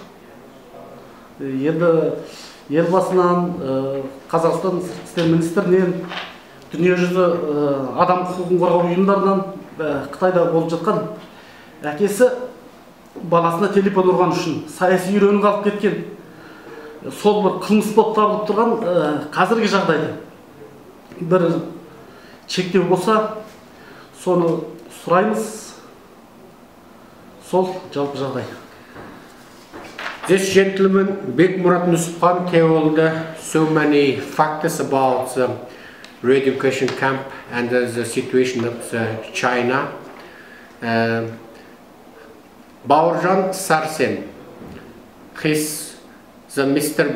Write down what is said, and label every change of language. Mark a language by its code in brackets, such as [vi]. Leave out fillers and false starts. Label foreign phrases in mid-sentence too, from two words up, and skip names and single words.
[kk] Енді елбасынан, Қазақстан сыртқы істер министрінен, дүниежүзі адам құқығын қорғау ұйымдарынан Қытайда болып жатқан әкесі баласына телефон ұрған үшін саяси үйреніп алып кеткен. Сол бір қылмыс болып табылып тұрған қазіргі жағдайда бір шектеу болса, соны сұраймыз. Сол жалпы жағдай. [en] This gentleman, Bekmurat Nusuphan, told so many factors about the re-education camp and the situation of China. Baurjan Sarsen, the Mr.